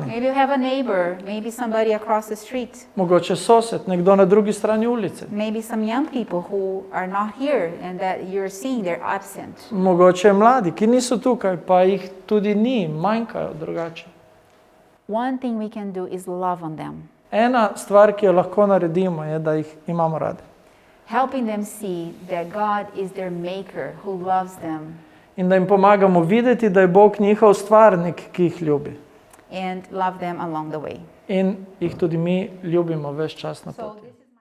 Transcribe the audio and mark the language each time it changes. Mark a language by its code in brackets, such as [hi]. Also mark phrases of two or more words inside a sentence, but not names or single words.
[en] Maybe you have a neighbor, maybe somebody across the street. [sl] Mogoče sosed, nekdo na drugi strani ulice. [en] Maybe some young people who are not here and that you're seeing they're absent. [sl] Mogoče mladi, ki niso tukaj, pa jih tudi ni, manjkajo drugače. [en] One thing we can do is love on them, [sl] Ena stvar, ki jo lahko naredimo, je, da jih imamo radi. [en] helping them see that God is their maker who loves them [sl] In da jim pomagamo videti, da je Bog njihov stvarnik, ki jih ljubi. [en] and love them along the way. [sl] In jih tudi mi ljubimo ves čas na poti.